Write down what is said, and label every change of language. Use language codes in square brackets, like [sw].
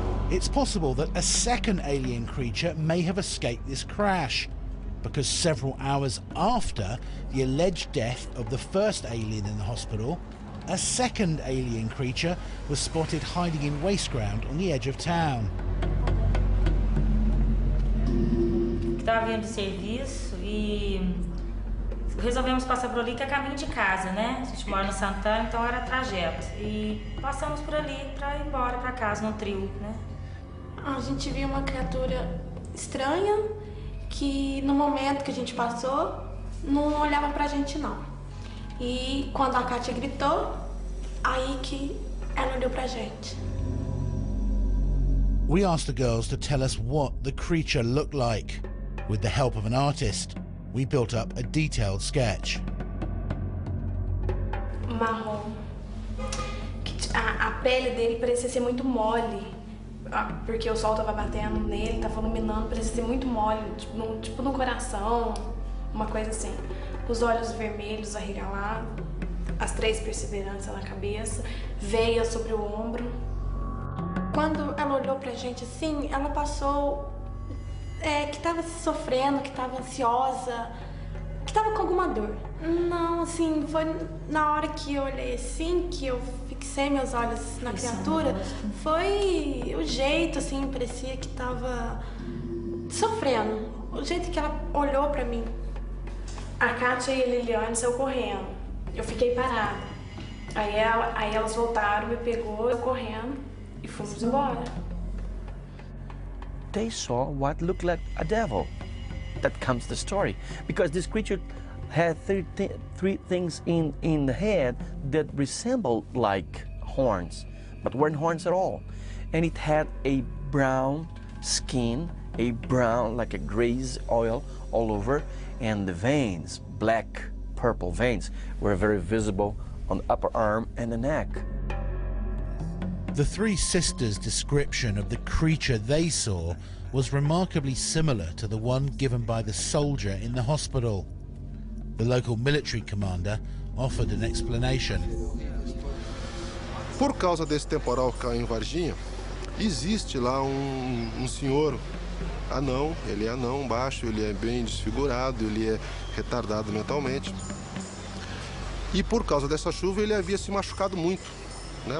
[en] It's possible that a second alien creature may have escaped this crash, because several hours after the alleged death of the first alien in the hospital, a second alien creature was spotted hiding in waste ground on the edge of town. [pt] Estava vindo de serviço e resolvemos passar por ali, que é caminho de casa, né? A gente mora no Santana, então era trajeto. E passamos por ali para ir embora para casa, no trio, né? A gente viu uma criatura estranha, que no momento que a gente passou, não olhava pra gente não. E quando a Kátia gritou, aí que ela olhou pra gente. [en] We asked the girls to tell us what the creature looked like. With the help of an artist, we built up a detailed sketch. [pt] Marrom. A pele dele parecia ser muito mole. Porque o sol estava batendo nele, estava iluminando, parecia ser muito mole, tipo no coração, uma coisa assim. Os olhos vermelhos arregalados, as 3 perseveranças na cabeça, veia sobre o ombro. Quando ela olhou pra gente assim, ela passou que estava sofrendo, que estava ansiosa, que estava com alguma dor. Não, assim, foi na hora que eu olhei assim, que eu fixei meus olhos na criatura, foi o jeito, assim, parecia que estava sofrendo. O jeito que ela olhou pra mim. A Kátia e a Liliane saiu correndo. Eu fiquei parada. Aí elas voltaram, me pegou, eu correndo e fomos embora. [en] They saw what looked like a devil. That comes the story. Because this creature had three things in the head that resembled like horns, but weren't horns at all. And it had a brown skin, a brown, like a grease oil all over, and the veins, black, purple veins, were very visible on the upper arm and the neck. The three sisters' description of the creature they saw was remarkably similar to the one given by the soldier in the hospital. The local military commander offered an explanation. [pt] Por causa desse temporal que caiu em Varginha, existe lá senhor anão, ele é anão, baixo, ele é bem desfigurado, ele é retardado mentalmente. E por causa dessa chuva ele havia se machucado muito, né?